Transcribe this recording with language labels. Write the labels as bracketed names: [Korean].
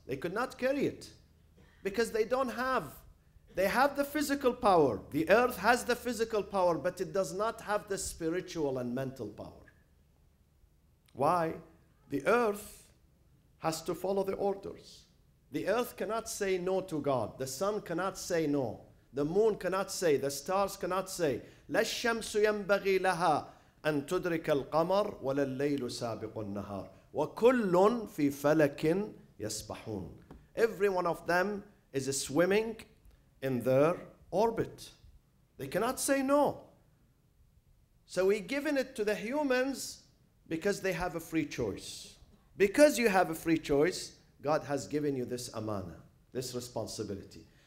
[English] They could not carry it because they don't have. They have the physical power. The earth has the physical power, but it does not have the spiritual and mental power. Why? The earth has to follow the orders. The earth cannot say no to God. The sun cannot say no. The moon cannot say. The stars cannot say. [Arabic] لا الشمس ينبغي لها أن تدرك القمر ولا الليل سابق النهار وكل في فلك يسبحون. [English] Every one of them is swimming in their orbit. They cannot say no. So we've given it to the humans because they have a free choice. Because you have a free choice, God has given you this amana, this responsibility.